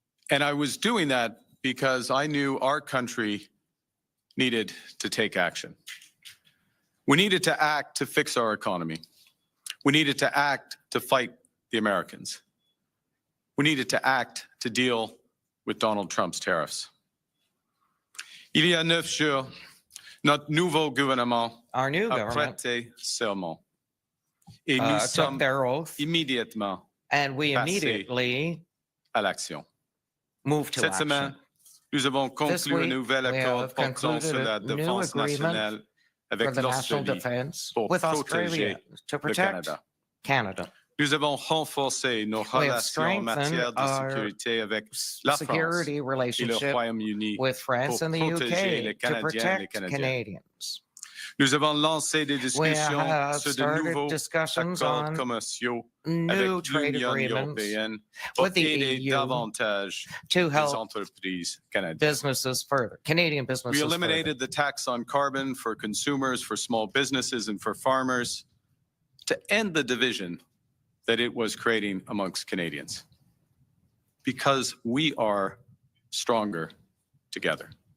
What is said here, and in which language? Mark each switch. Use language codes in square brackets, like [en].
[en] And I was doing that because I knew our country needed to take action. We needed to act to fix our economy. We needed to act to fight the Americans. We needed to act to deal with Donald Trump's tariffs. [fr] Il y a 9 jours, notre nouveau gouvernement a prêté serment. Et nous sommes immédiatement [en] and we immediately [fr] à l'action. [en] Move to [fr] Cette semaine, nous avons conclu un nouvel accord portant sur la défense nationale avec l'Australie pour protéger le Canada. Nous avons renforcé nos relations en matière de sécurité avec la France et le Royaume-Uni pour protéger les Canadiens et les Canadiennes. Nous avons lancé des discussions sur de nouveaux accords commerciaux avec l'Union européenne pour aider davantage les entreprises canadiennes. [en] We eliminated the tax on carbon for consumers, for small businesses, and for farmers to end the division that it was creating amongst Canadians, because we are stronger together.